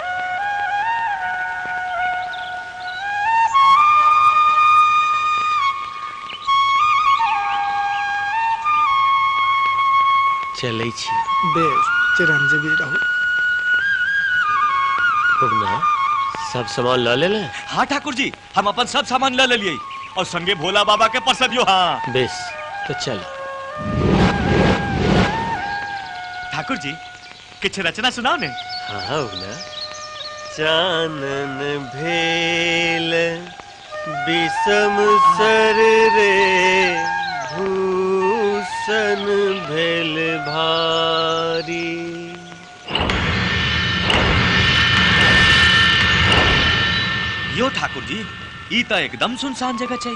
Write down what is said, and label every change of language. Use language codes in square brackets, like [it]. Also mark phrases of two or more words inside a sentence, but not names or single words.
[mai] चलै छी। बेश, चिरंजीवी रहू। उगना, सब सामान ला ले ले? हाँ ठाकुर जी, हम अपन सब सामान ला ले लिए और संगे भोला बाबा के प्रसादियो। हाँ बेश, तो चल। ठाकुर जी कुछ रचना सुनाओ ने। हाँ उगना। चानन भेल विषम सर रे, भूषण भेल भारी। यो ठाकुर जी, ई तो एकदम सुनसान जगह चाहिए।